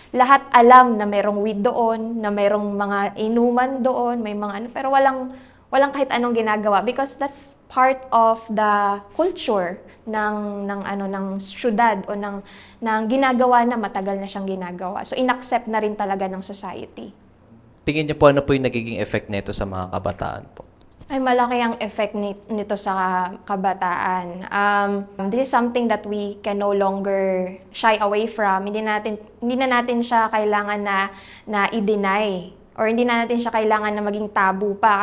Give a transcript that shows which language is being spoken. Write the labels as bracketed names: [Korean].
[Filipino] Lahat alam na merong weed doon, na merong mga inuman doon, may mga pero walang kahit anong ginagawa [English] because that's part of the culture [Filipino] ng syudad o ng ginagawa na matagal na siyang ginagawa. So inaccept na rin talaga ng society. Tingin niyo po ano po yung nagiging effect nito sa mga kabataan po? Ay, malaki ang effect nito sa kabataan. [English] This is something that we can no longer shy away from. [Filipino] Hindi na natin siya kailangan na i-deny. Or hindi na natin siya kailangan na maging tabu pa.